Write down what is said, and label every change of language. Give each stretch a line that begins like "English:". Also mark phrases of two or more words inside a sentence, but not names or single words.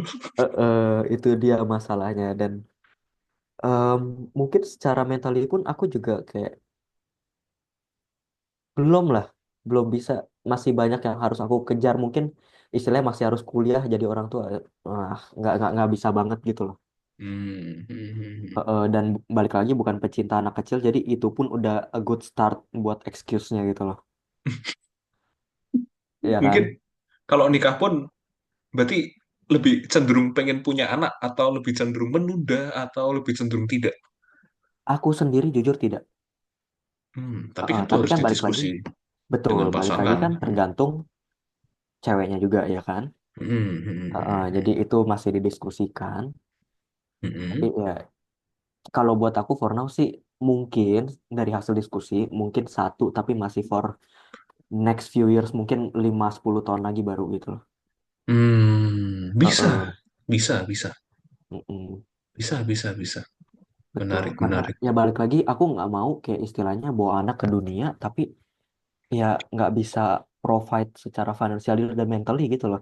Indonesian: Itu dia masalahnya dan em, mungkin secara mentally pun aku juga kayak belum lah, belum bisa, masih banyak yang harus aku kejar mungkin istilahnya masih harus kuliah jadi orang tua. Nggak bisa banget gitu loh. Hmm, hmm, hmm, hmm. Dan balik lagi bukan pecinta anak kecil jadi itu pun udah
English: a good start
Indonesian: buat excuse-nya gitu loh. Iya kan? Mungkin kalau nikah pun berarti lebih cenderung pengen punya anak atau lebih cenderung menunda atau lebih cenderung tidak. Aku sendiri jujur tidak. Tapi kan itu Tapi harus kan balik lagi, didiskusi betul, dengan balik lagi pasangan. kan tergantung ceweknya juga ya kan. Hmm, hmm, Jadi hmm, itu masih didiskusikan. hmm, Tapi hmm. ya kalau buat aku
English: for now
Indonesian: sih mungkin dari hasil diskusi mungkin satu tapi masih
English: for next few years
Indonesian: mungkin 5-10 tahun lagi baru gitu loh. Bisa, Heeh. bisa, bisa, Mm-mm. bisa, bisa, bisa. Betul, Menarik, karena menarik. ya balik lagi aku nggak mau kayak istilahnya bawa anak ke dunia tapi ya nggak bisa provide
English: secara financially dan mentally
Indonesian: gitu loh.